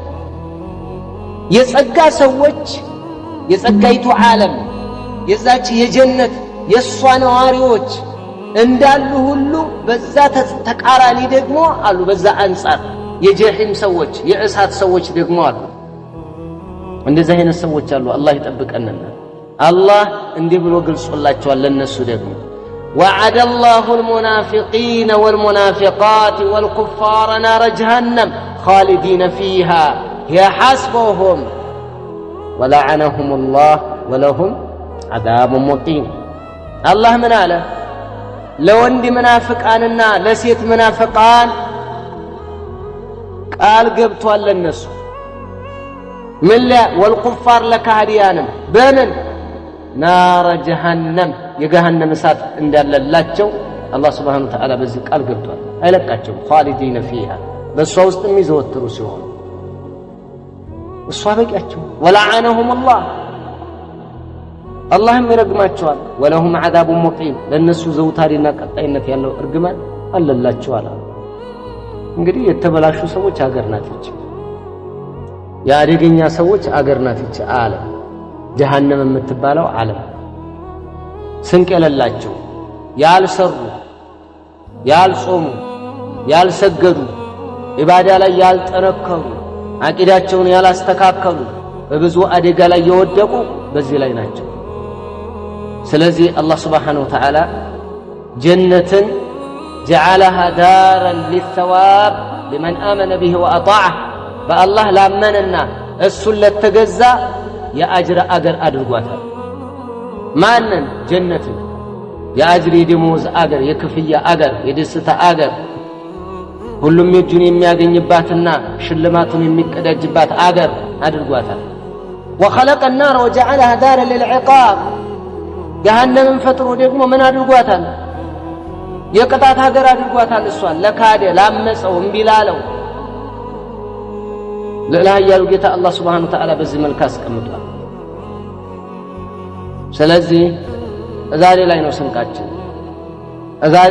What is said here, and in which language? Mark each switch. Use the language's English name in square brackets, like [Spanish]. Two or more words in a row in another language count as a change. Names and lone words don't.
[Amharic] የጸጋ ሰዎች የጸጋይቱ ዓለም የዛች የጀነት የሷ ነዋሪዎች እንዳሉ ሁሉ በዛ ተቃራኒ ደግሞ አሉ። በዛ አንጻር የጀሂም ሰዎች የእሳት ሰዎች ደግሞ አሉ። እንደዚህ አይነት ሰዎች አሉ። አላህ ይጠብቀንና አላህ እንዲህ ብሎ ገልጾላቸዋል ለነሱ ደግሞ [Arabic] وعد الله المنافقين والمنافقات والكفار نار جهنم خالدين فيها هي حسبهم ولعنهم الله ولهم عذاب مقيم الله من [Amharic] አለ ለወንድ መናፍቃንና ለሴት መናፍቃን ቃል ገብቷል ለነሱ ምን والكفار ለካህዲያንም በምን [Arabic] نار جهنم [Amharic] የገሃነም እሳት እንዳለላቸው አላህ [Arabic] سبحانه وتعالى [Amharic] በዚህ ቃል ገብቷል። አይለቃቸውም [Arabic] خالدين فيها [Amharic] በሷ ውስጥ የሚዘወትሩ ሲሆን እሷ በቂያቸው [Arabic] ولعنهم الله [Amharic] አላህም ይረግማቸዋል። [Arabic] ولهم عذاب مقيم [Amharic] ለነሱ ዘውታሪና ቀጣይነት ያለው እርግማን አለላቸው አለ። እንግዲህ የተበላሹ ሰዎች አገር ናት ይች የአደገኛ ሰዎች አገር ናት ይች አለ ጀሃነም የምትባለው ዓለም ስንቅ የሌላቸው ያልሰሩ ያልጾሙ ያልሰገዱ ኢባዳ ላይ ያልጠነከሩ አቂዳቸውን ያላስተካከሉ በብዙ አደጋ ላይ የወደቁ በዚህ ላይ ናቸው። ስለዚህ አላህ [Arabic] سبحانه وتعالى [Amharic] ጀነትን [Arabic] جعلها دارا للثواب لمن آمن به وأطاعه [Amharic] በአላህ ላመነና እሱን ለተገዛ የአጅር አገር አድርጓታል። ማንን? ጀነትን የአጅር የደሞዝ አገር የክፍያ አገር የደስታ አገር ሁሉም የእጁን የሚያገኝባትና ሽልማቱን የሚቀዳጅባት አገር አድርጓታል። [Arabic] وخلق النار وجعلها دارا للعقاب جهنم [Amharic] ፈጥሮ ደግሞ ምን አድርጓታል? የቅጣት ሀገር አድርጓታል። እሷን ለካደ ላመፀው እምቢ ላለው ለላያሉ ጌታ አላህ [Arabic] سبحانه وتعالى [Amharic] በዚህ መልኩ አስቀምጧል። ስለዚህ ዛሬ ላይ ነው ስንቃችን፣ ዛሬ